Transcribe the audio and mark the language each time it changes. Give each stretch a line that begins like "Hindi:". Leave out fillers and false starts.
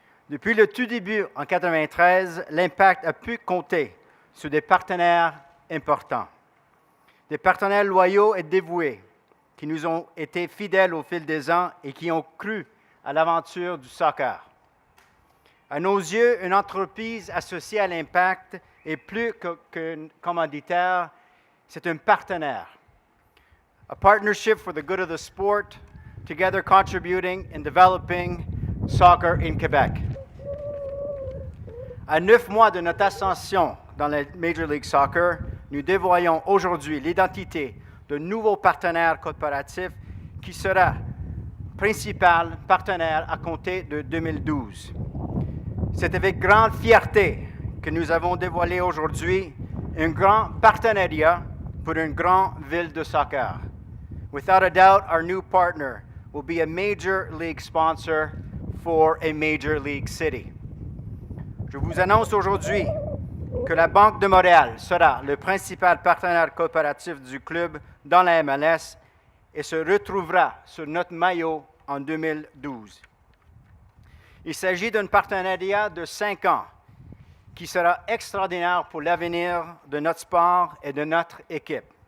French: Depuis le tout début, en 1993, l'Impact a pu compter sur des partenaires importants, des partenaires loyaux et dévoués qui nous ont été fidèles au fil des ans et qui ont cru à l'aventure du soccer. À nos yeux, une entreprise associée à l'Impact est plus qu'un commanditaire, c'est un partenaire.
English: A partnership for the good of the sport, together contributing and developing soccer in Quebec.
French: À 9 mois de notre ascension dans la Major League Soccer, nous dévoilons aujourd'hui l'identité de nouveaux partenaires corporatifs qui sera principal partenaire à compter de 2012. C'est avec grande fierté que nous avons dévoilé aujourd'hui un grand partenariat pour une grande ville de soccer.
English: Without a doubt, our new partner will be a Major League sponsor for a Major League city.
French: Je vous annonce aujourd'hui que la Banque de Montréal sera le principal partenaire coopératif du club dans la MLS et se retrouvera sur notre maillot en 2012. Il s'agit d'un partenariat de 5 ans qui sera extraordinaire pour l'avenir de notre sport et de notre équipe.